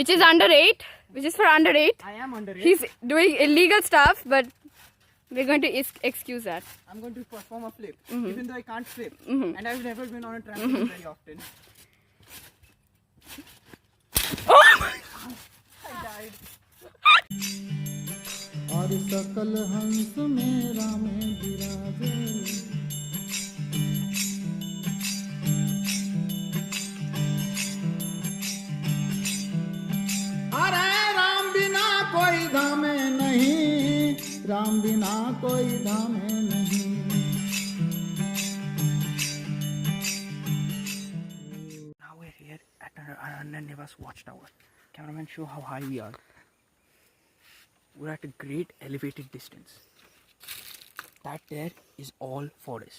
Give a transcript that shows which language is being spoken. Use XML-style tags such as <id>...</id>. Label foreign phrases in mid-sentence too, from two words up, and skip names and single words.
<en>Which is under 8. Which is for under 8. I am under it. He's doing illegal stuff, but we're going to excuse that. I'm going to perform a flip, even though I can't flip, and I've never been on a trampoline very often. Oh my God! I died.</en> <hi>और सकल हंस मेरा में विराजे अरे राम बिना कोई धामे नहीं राम बिना कोई धामे नहीं</hi> <en>Now we're here at Aranya Nivas Watchtower. Cameraman, show how high we are. We're at a great elevated distance. That there is all forest.</en>